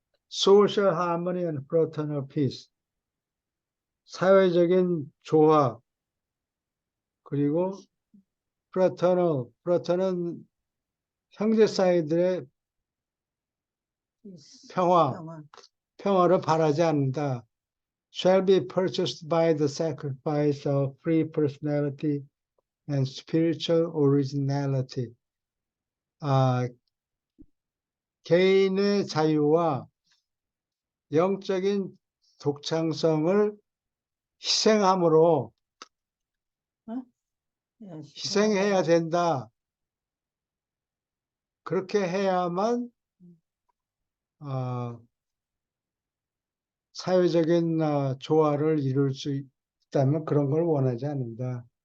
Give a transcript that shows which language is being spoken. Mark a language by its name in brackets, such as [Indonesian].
[English] Social harmony and fraternal peace. [Korean] 사회적인 조화, 그리고 fraternal은 형제 사이들의 평화, 평화. 평화를 바라지 않는다. [English] Shall be purchased by the sacrifice of free personality and spiritual originality. [Korean] 개인의 자유와 영적인 독창성을 희생함으로 예. 희생해야 된다. 그렇게 해야만 사회적인 조화를 이룰 수 있다면 그런 걸 원하지 않는다.